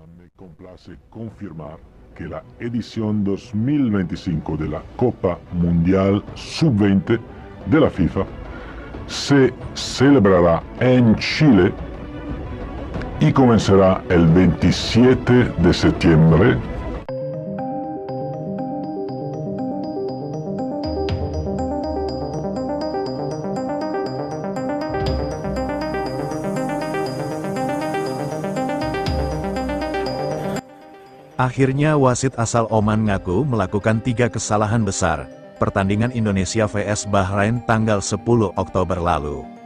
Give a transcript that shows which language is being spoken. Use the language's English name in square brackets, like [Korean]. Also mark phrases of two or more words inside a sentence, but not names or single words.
[Spanish] Complace confirmar que la edición 2025 de la Copa Mundial Sub-20 de la FIFA se celebrará en Chile y comenzará el 27 de septiembre. [Indonesian] Akhirnya wasit asal Oman ngaku melakukan 3 kesalahan besar, pertandingan Indonesia vs Bahrain tanggal 10 Oktober lalu.